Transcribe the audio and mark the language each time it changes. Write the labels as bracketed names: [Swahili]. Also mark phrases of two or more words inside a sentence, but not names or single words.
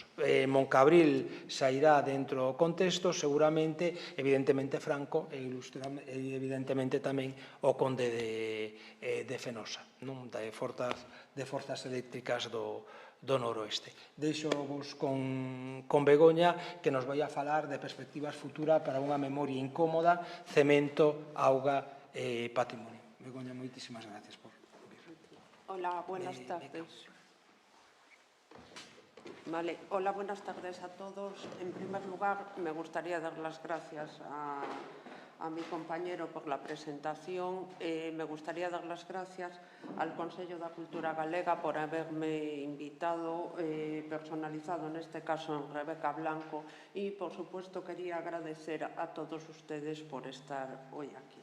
[Galician] Moncabril sairá dentro do contexto, seguramente, evidentemente Franco e evidentemente tamén o Conde de Fenosa, de forzas eléctricas do noroeste. Deixo-vos con Begoña, que nos vai a falar de perspectivas futuras para unha memoria incómoda, cemento, auga e patrimonio. Begoña, moitísimas gracias por vir. [Spanish] Hola, buenas tardes. Vale, hola, buenas tardes a todos. En primer lugar, me gustaría dar las gracias a mi compañero por la presentación. Me gustaría dar las gracias al Consello da Cultura Galega por haberme invitado, personalizado en este caso en Rebeca Blanco, y por supuesto quería agradecer a todos ustedes por estar hoy aquí.